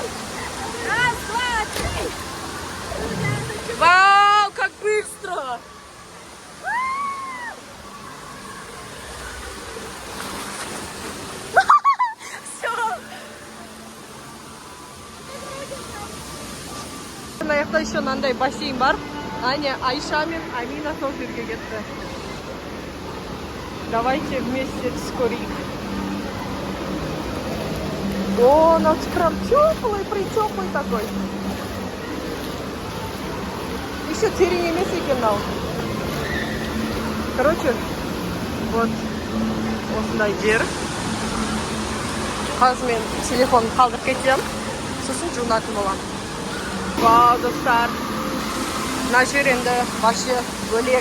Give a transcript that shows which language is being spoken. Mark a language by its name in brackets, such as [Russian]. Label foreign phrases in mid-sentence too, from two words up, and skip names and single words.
[Russian] Раз, два, три. Вау, как быстро! Все. [Kazakh] Аяқта еще мынандай бассейн бар. Аня, Айша мен Амина сол жерге кетті. [Russian] Давайте вместе вскорик. О, у нас прям теплый, притеплый такой. [Kazakh] Еще терең емес екен мынау. [Russian] Короче, вот [Kazakh] осындай жер. Қазір мен телефонымды қалдырып кетем. Сосын жуынатын боламын. Вау, достар. Мына жер енді вообще бөлек.